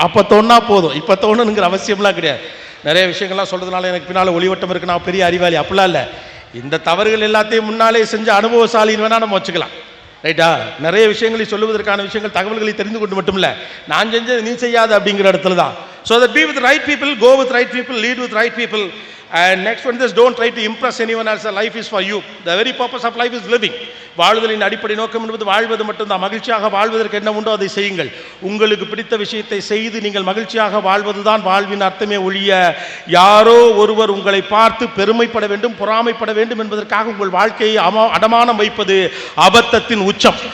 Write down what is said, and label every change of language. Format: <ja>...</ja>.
<ta>அப்போ தோணுனா போதும், இப்போ தோணுங்கிற அவசியம்லாம் கிடையாது. நிறைய விஷயங்கள்லாம் சொல்றதுனால எனக்கு பின்னால் ஒளிவட்டம் இருக்கு, நான் பெரிய அறிவாளி அப்படிலாம் இல்லை. இந்த தவறுகள் எல்லாத்தையும் முன்னாலே செஞ்ச அனுபவசாலின்னு வேணா நம்ம வச்சுக்கலாம். ரைட்டா? நிறைய விஷயங்களை சொல்லுவதற்கான விஷயங்கள் தகவல்களை தெரிந்து கொண்டு மட்டும் இல்லை, நான் செஞ்சது நீ செய்யாது அப்படிங்கிற இடத்துல தான்.</ta> <en>So that be with right people, go with right people, lead with right people. And next one is don't try to impress anyone else. Life is for you. The very purpose of life is living.</en> <ta>வாழ்வதின் அடிப்படை நோக்கம் என்பது வாழ்வது மட்டும்தான். மகிழ்ச்சியாக வாழ்வதற்கு என்ன உண்டோ அதை செய்யுங்கள். உங்களுக்கு பிடித்த விஷயத்தை செய்து நீங்கள் மகிழ்ச்சியாக வாழ்வதுதான் வாழ்வின் அர்த்தமே ஒழிய யாரோ ஒருவர் உங்களை பார்த்து பெருமைப்பட வேண்டும், பொறாமைப்பட வேண்டும் என்பதற்காக உங்கள் வாழ்க்கையை அடமானம் வைப்பது அபத்தத்தின் உச்சம்.</ta>